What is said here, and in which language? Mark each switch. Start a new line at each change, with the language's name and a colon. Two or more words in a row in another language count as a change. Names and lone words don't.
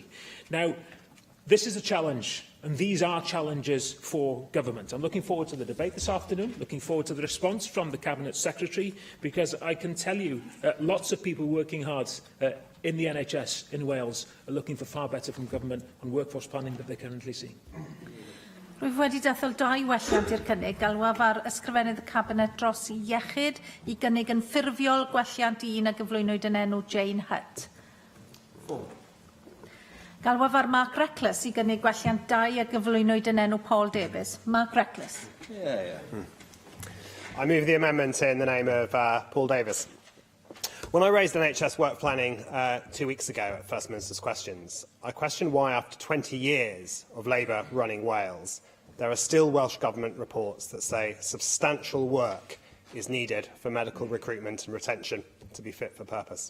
English: Now, this is a challenge, and these are challenges for government. I'm looking forward to the debate this afternoon, looking forward to the response from the Cabinet Secretary, because I can tell you lots of people working hard in the NHS in Wales are looking for far better from government on workforce planning that they're currently seeing.
Welsh: Rwyf wedi dathol 2 welliant i'r cynnig, galwaf ar ysgrifennydd y Cabinet dros iechyd I gynnig yn ffurfiol gwelliant 1 a gyflwynwyd yn enw Jane Hutt. Galwaf ar Mark Reckless I gynnig gwelliant 2 a gyflwynwyd yn enw Paul Davies. Mark Reckless.
English: I move the amendment in the name of Paul Davies. When I raised NHS work planning 2 weeks ago at First Minister's Questions, I questioned why, after 20 years of Labour running Wales, there are still Welsh Government reports that say substantial work is needed for medical recruitment and retention to be fit for purpose.